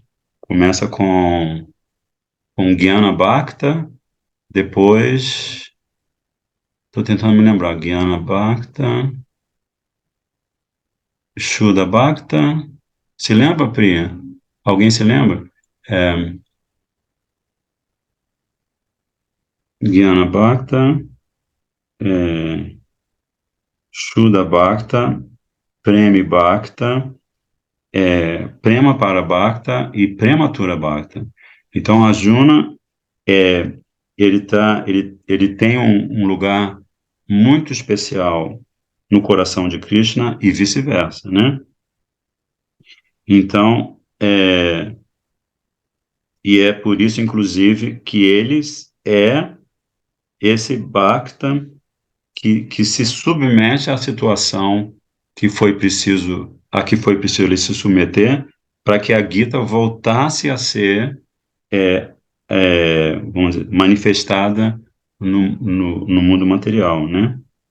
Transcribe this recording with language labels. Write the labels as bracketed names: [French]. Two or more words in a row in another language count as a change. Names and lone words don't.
[Portuguese] Começa com [Sanskrit] Gyana Bhakta, [Portuguese] depois estou tentando me lembrar, [Sanskrit] Gyana Bhakta, Shuddha Bhakta, [Portuguese] se lembra, Priya? Alguém se lembra? [Sanskrit] Gyana Bhakta, Shuddha Bhakta, Premi Bhakta, Prema para Bhakta e Prematura Bhakta. [Portuguese] Então, Arjuna, ele tem um lugar muito especial no coração de Krishna e vice-versa, né? Então, e é por isso, inclusive, que eles esse Bhakta que se submete à situação a que foi preciso ele se submeter para que a Gita voltasse a ser vamos dizer, manifestada no mundo material, né?